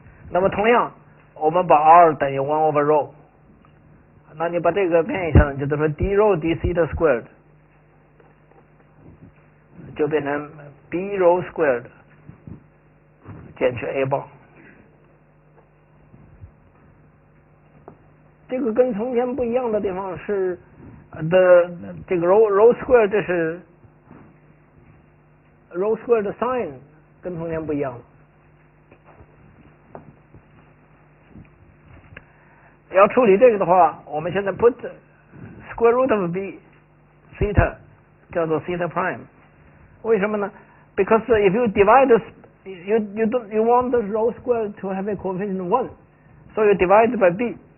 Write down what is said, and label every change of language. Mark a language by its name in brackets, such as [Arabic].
[Chinese] 那么同样，我们把 r 等于 [English] 1 over rho， [Chinese] 那你把这个变一下，就等于说 [English] d rho d theta squared [Chinese] 就变成 [English] b rho squared [Chinese] 减去 A bar。这个跟从前不一样的地方是这个 rho square， 这是 rho square 的 sign 跟从前不一样。要处理这个的话，我们现在 [English] put square root of b theta [Chinese] 叫做 [English] theta prime。 [Chinese] 为什么呢？ [English] Because if you divide this, you want the rho square to have a coefficient 1, so you divide by b.